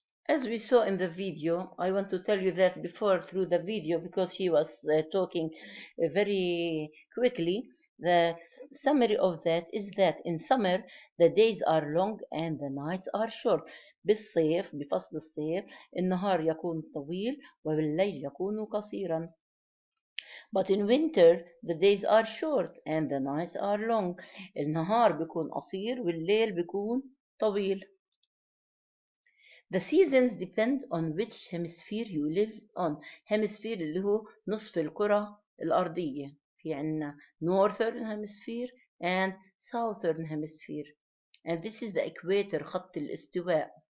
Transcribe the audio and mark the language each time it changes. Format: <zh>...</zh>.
<en>As we saw in the video, I want to tell you that before through the video, because he was talking very quickly, the summary of that is that in summer the days are long and the nights are short.</en> <ar>بفصل الصيف النهار يكون طويل وبالليل يكون قصيرا.</ar> <en>But in winter the days are short and the nights are long.</en> <ar>النهار بيكون قصير والليل بيكون طويل.</ar> <en>The seasons depend on which hemisphere you live on. hemisphere</en> <ar>اللي هو نصف الكرة الأرضية. في عنا</ar> <en>northern hemisphere and southern hemisphere, and this is the equator,</en> <ar>خط الاستواء.</ar>